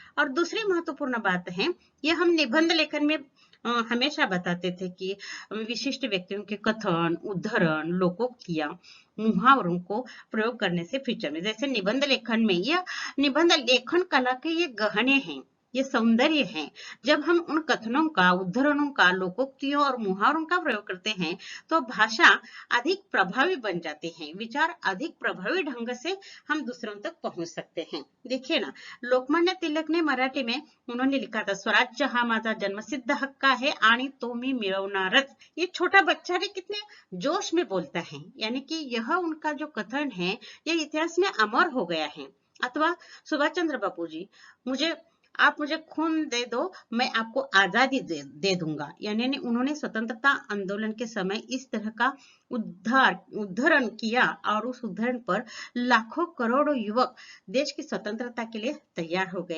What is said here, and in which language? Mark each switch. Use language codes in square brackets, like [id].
[hi] और दूसरी महत्वपूर्ण बात है, यह हम निबंध लेखन में हमेशा बताते थे कि विशिष्ट व्यक्तियों के कथन, उद्धरण, लोकोक्तियां, मुहावरों को प्रयोग करने से फीचर में, जैसे निबंध लेखन में, यह निबंध लेखन कला के ये गहने हैं, ये सौंदर्य है। जब हम उन कथनों का, उद्धरणों का, लोकोक्तियों और मुहावरों का प्रयोग करते हैं तो भाषा अधिक प्रभावी बन जाती है, विचार अधिक प्रभावी ढंग से हम दूसरों तक पहुंच सकते हैं। देखिए ना, लोकमान्य तिलक ने मराठी में उन्होंने लिखा था, [mr] स्वराज्य हा माझा जन्मसिद्ध हक्क आहे आणि तो मी मिळवणारच। [hi] ये छोटा बच्चा भी कितने जोश में बोलता है, यानी कि यह उनका जो कथन है यह इतिहास में अमर हो गया है। अथवा सुभाष चंद्र बापू जी, आप मुझे खून दे दो, मैं आपको आजादी दे दूंगा। यानी उन्होंने स्वतंत्रता आंदोलन के समय इस तरह का उद्धरण किया और उस उद्धरण पर लाखों करोड़ों युवक देश की स्वतंत्रता के लिए तैयार हो गए।